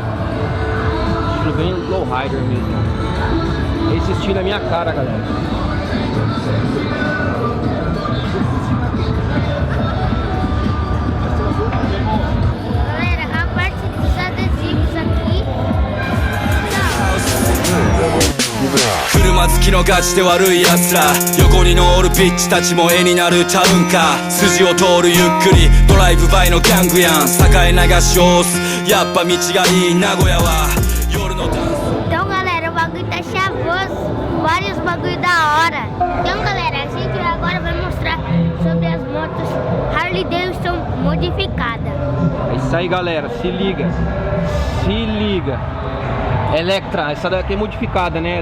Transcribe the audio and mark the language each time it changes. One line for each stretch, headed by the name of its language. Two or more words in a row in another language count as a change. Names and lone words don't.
Portuguese: Estilo bem Lowrider mesmo. Esse estilo é minha cara, galera. Galera, a parte dos adesivos aqui.
Japanese: 車好きのガチで悪い奴ら横に乗るビッチたちも絵になるちゃうんか筋を通るゆっくりドライブバイのギャングやん栄流し押すやっぱ道がいい名古屋は夜のダンス
Portuguese: Então, galera, o bagulho tá chavoso. Vários bagulho da hora. Então, galera, a gente agora vai mostrar sobre as motos Harley Davidson modificadas. É isso aí, galera. Se liga. Se liga. Electra, essa daqui é modificada, né?